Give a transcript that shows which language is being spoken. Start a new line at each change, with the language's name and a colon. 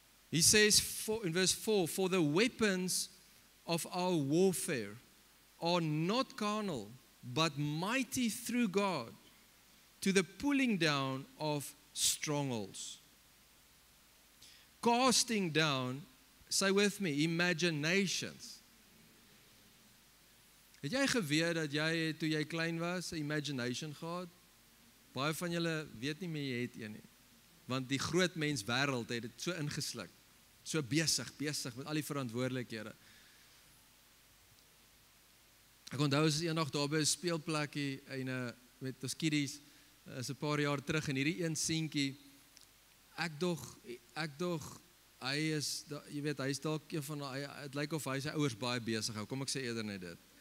English: He says in verse 4, for the weapons of our warfare are not carnal, but mighty through God, to the pulling down of strongholds. Casting down, say with me, imaginations.
Afrikaans: Het jy geweet dat jy, toe jy klein was, 'n imagination gehad? Baie van julle weet nie meer jy het een nie. Want die groot mens wêreld het dit so ingesluk. So besig met al die verantwoordelikhede. Ek onthou as eendag daar by 'n speelplekkie en met ons kiddies, is 'n paar jaar terug en hierdie een seentjie, ek dog hy is, jy weet, hy is dalk een van het lyk of hy sy ouers baie besig hou. Kom ek sê eerder net dit.